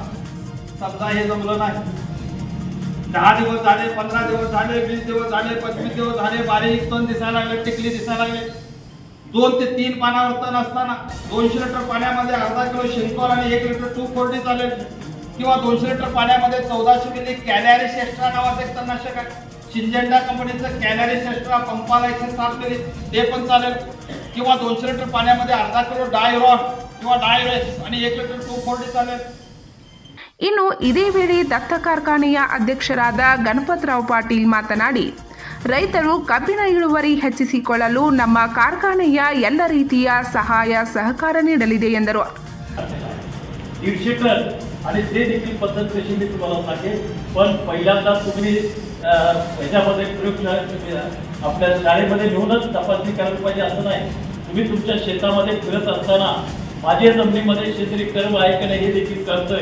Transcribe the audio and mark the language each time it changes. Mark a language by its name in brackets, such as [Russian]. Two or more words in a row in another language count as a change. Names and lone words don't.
[Marathi] समजा हे जमलं नाही, 10 दिवस झाले, 15 दिवस झाले, 20 दिवस झाले, 25 दिवस झाले, बारीक तण दिसायला लागले, टिकली दिसायला लागले, 2 ते 3 पानावर तण असताना 200 लिटर पाण्यामध्ये अर्धा किलो शेनकॉर आणि 1 लिटर 2,4-D चालेल किंवा 200 लिटर पाण्यामध्ये 1400 मिली कॅलॅरिस एक्स्ट्रा नावाचं एक तणनाशक आहे। सिंजेंटा कंपनीचं कॅलॅरिस एक्स्ट्रा पंपाला 107 मिली ते पण चालेल किंवा 200 लिटर पाण्यामध्ये अर्धा किलो डायरॉन किंवा डायरेक्स आणि 1 लिटर 2,4-D चालेल। [Kannada] ಇನ್ನು ಇದೇ ವೇಳೆ ದತ್ತ ಕಾರ್ಖಾನೆಯ ಅಧ್ಯಕ್ಷರಾದ ಗಣಪತರಾವ್ ಪಾಟೀಲ್ ಮಾತನಾಡಿ, ರೈತರು ಕಬ್ಬಿನ ಇಳುವರಿ ಹೆಚ್ಚಿಸಿಕೊಳ್ಳಲು ನಮ್ಮ ಕಾರ್ಖಾನೆಯ ಎಲ್ಲ ರೀತಿಯ ಸಹಾಯ ಸಹಕಾರ ನೀಡಲಿದೆ ಎಂದರು। [Marathi] 150 टन आणि ते देखील पद्धत कशी मी तुम्हाला सांगेन, पण पहिल्यांदा तुम्ही ह्याच्यामध्ये प्रयोगशाळा आपल्या शाळेमध्ये घेऊनच तपासणी करायला पाहिजे असं नाही। तुम्ही तुमच्या शेतामध्ये फिरत असताना माझ्या जमिनीमध्ये शेतकरी कर्म आहे की नाही हे देखील कळतंय।